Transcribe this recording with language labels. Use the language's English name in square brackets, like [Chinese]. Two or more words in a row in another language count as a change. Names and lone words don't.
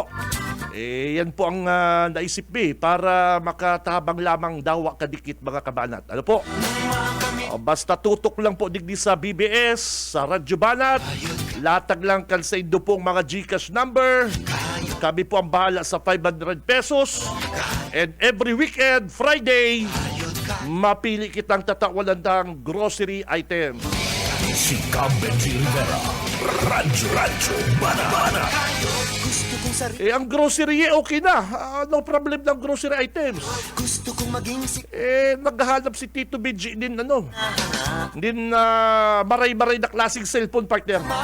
[Bikol] Yan po ang naisip mi para makatabang lamang dawa kadikit mga kabanat. Ano po? Basta tutok lang po digdi sa BBS, sa Radyo Banat, latag lang kan sa indo pong mga Gcash number. Kami po ang bahala sa 500 pesos. [English] And every weekend, Friday, [Bikol] mapili kitang tatawalan ng grocery item. Si Benji Rivera, Radyo Bana. Ang grocery okay na. [English] No problem ng grocery items. [Bikol] Gusto kong maging Naghahanap si Tito Benji din maray-maray na klaseng cellphone partner.